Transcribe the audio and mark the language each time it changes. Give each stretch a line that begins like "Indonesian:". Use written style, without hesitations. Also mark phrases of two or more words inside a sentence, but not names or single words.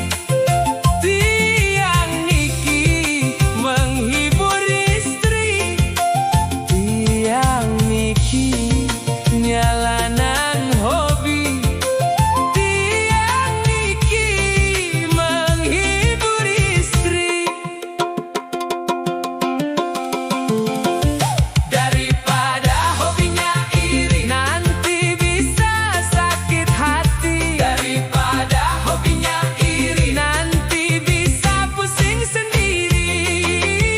Balinese: Tiang niki
Indonesian: menghibur istri,
Balinese: tiang niki nyala nang hobi. Tiang niki
Indonesian: menghibur istri. Daripada hobinya iri, nanti bisa sakit hati. Daripada hobinya iri, nanti bisa pusing sendiri.